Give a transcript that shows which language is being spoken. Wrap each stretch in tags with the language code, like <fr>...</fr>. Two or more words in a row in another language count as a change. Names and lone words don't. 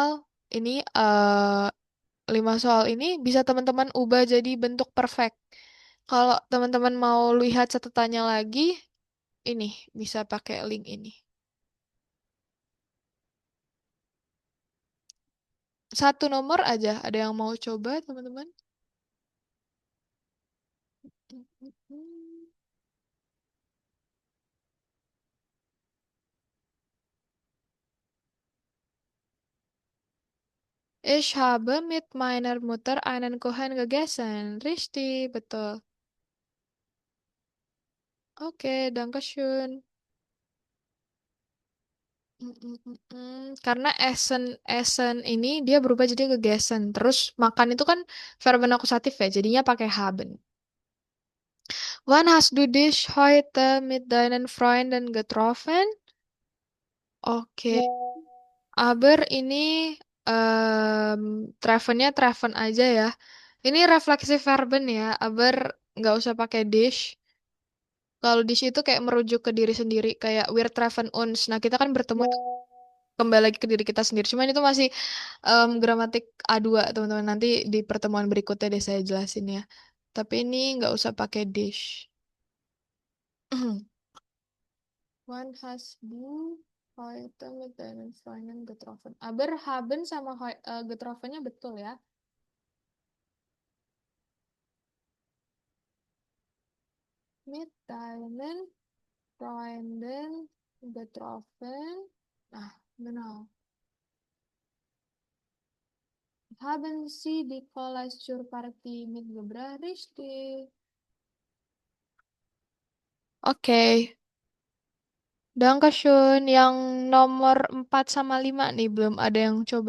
<id>Ini 5 soal ini bisa teman-teman ubah jadi bentuk perfect. Kalau teman-teman mau lihat catatannya lagi, ini bisa pakai link ini. Satu nomor aja. Ada yang mau coba, teman-teman?</id> <de>Ich habe mit meiner Mutter einen Kuchen gegessen. Richtig,</de> <id>betul. Oke,</id> <de>danke schön.</de> <id>Karena Essen ini dia berubah jadi gegessen. Terus makan itu kan verben akusatif ya, jadinya pakai haben.</id> <de>Wann hast du dich heute mit deinen Freunden getroffen?</de> <id>Oke. Aber ini trevennya treven aja ya. Ini refleksi verben ya. Aber nggak usah pakai dich. Kalau dish itu kayak merujuk ke diri sendiri, kayak</id> <de>wir treffen uns.</de> <id>Nah, kita kan bertemu kembali lagi ke diri kita sendiri. Cuman itu masih gramatik A2, teman-teman. Nanti di pertemuan berikutnya deh saya jelasin ya. Tapi ini nggak usah pakai dish.</id> <de>One has du heute mit deinen Freunden getroffen.</de> <id>Aber haben sama getrofennya betul ya.</id> <de>mitteilen, Freunden, getroffen. Ah, genau. Haben Sie die Collage zur Party mitgebracht? Richtig. Oke, Dankeschön.</de> <id>Yang nomor 4 sama 5 nih belum ada yang coba.</id>